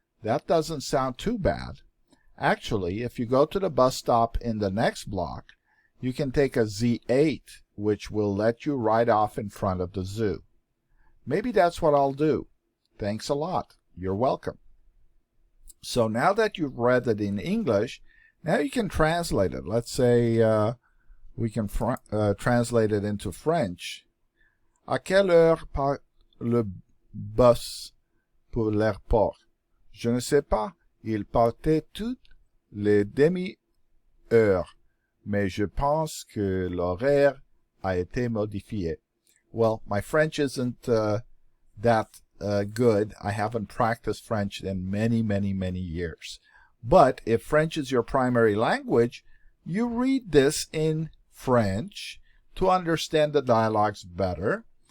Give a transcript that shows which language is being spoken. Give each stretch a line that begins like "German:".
English: That doesn't sound too bad. Actually, if you go to the bus stop in the next block, you can take a Z8, which will let you ride off in front of the zoo. Maybe that's what I'll do. Thanks a lot. You're welcome. So now that you've read it in English, now you can translate it. Let's say we can translate it into French.
French: À quelle heure part le bus pour l'aéroport? Je ne sais pas. Il partait toutes les demi-heures, mais je pense que l'horaire a été modifié.
English: Well, my French isn't that good. I haven't practiced French in many years. But if French is your primary language, you read this in French to understand the dialogues better.